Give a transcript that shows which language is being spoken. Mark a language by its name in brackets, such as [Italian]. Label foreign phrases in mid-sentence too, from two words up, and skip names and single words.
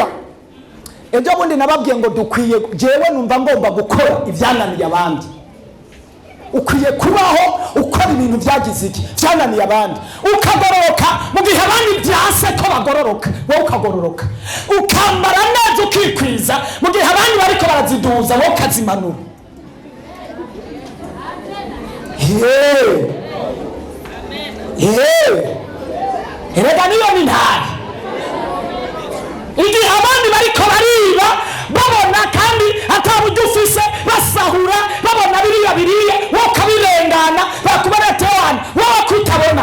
[Rundi] Ejo bundi nababwiye ngo dukwiye, jewe numva ngomba gukora ibyananiye abandi. Ukwiye kubaho ukora ibintu byagize iki byananiye abandi, ukagororoka mu gihe abandi byase ko bagororoka, wowe ukagororoka, ukambara neza ukikwiza mu gihe abandi bariko baraziduza, wowe ukazimanura. Erega niyo ni ntari. Igihe abandi bariko bariba babona kandi ataburyo ufise basahura babona biriye wowe ukabirengana bakubona tewana wowe kutabona.